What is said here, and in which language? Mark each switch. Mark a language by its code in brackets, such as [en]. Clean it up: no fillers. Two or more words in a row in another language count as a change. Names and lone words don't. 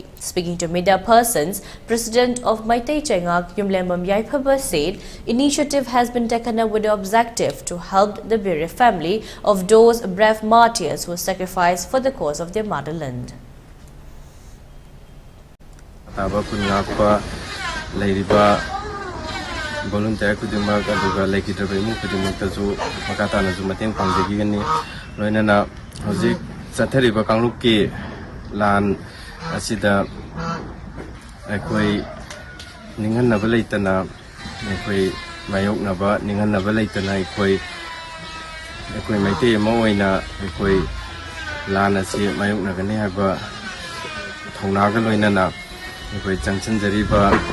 [en] Speaking to media persons, President of Maitai Chengak Yumlembam Yaipaba said initiative has been taken up with the objective to help the bereaved family of those brave martyrs who sacrificed for the cause of their motherland. [mni] Volunteer kudimak aduga ELITETV kudimak tazu makata nazu mateng pangjagi gani loinana hojik sathariba kangluki lan asida ekoi ningan naba leitana ekoi mayok naba ningan naba leitana ekoi maite ma oina ekoi lan asi mayok nagani haba thongnaga loinana ekoi changchanjariba